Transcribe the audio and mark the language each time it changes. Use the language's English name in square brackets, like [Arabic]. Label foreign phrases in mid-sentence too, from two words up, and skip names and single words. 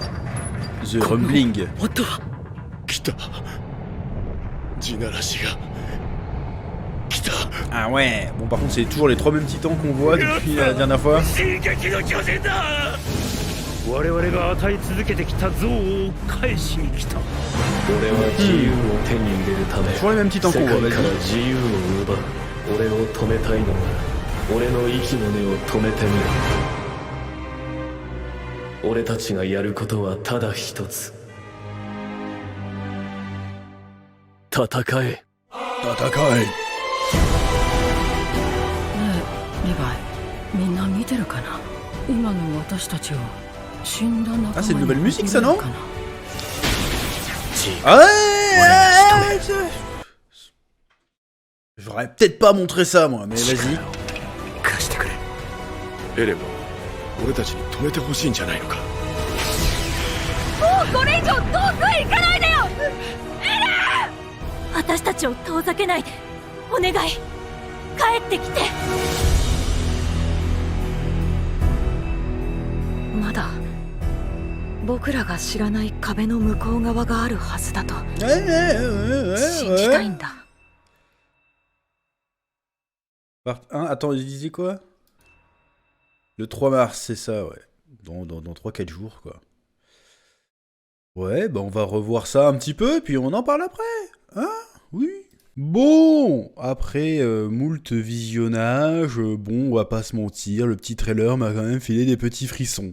[French] The Rumbling. Ah ouais. Bon par contre c'est toujours les trois mêmes titans qu'on voit depuis la dernière fois. Toujours les mêmes titans qu'on voit, vas-y. [Japanese] 俺たちがやることはただ一つ。戦え。戦え。ねえ、リヴァイ、みんな見てるかな。今の私たちを死んだ仲間に。 [French] Ah, c'est une nouvelle musique ça, non? [Japanese] かな。 [French] Ah ouais. J'aurais peut-être pas montré ça moi, mais vas-y. [Japanese] 貸してくれ。エレンは俺たちに止めてほしいんじゃないのか。もうこれ以上遠くへ行かないでよ。エレン、私たちを遠ざけないで。お願い、帰ってきて。まだ僕らが知らない壁の向こう側があるはずだと信じたいんだ。 [French] Part 1, attends, il disait quoi? Le 3 mars, c'est ça, ouais. Dans 3-4 jours, quoi. Ouais, bah on va revoir ça un petit peu, puis on en parle après. Hein? Oui. Bon, après moult visionnage, bon, on va pas se mentir, le petit trailer m'a quand même filé des petits frissons.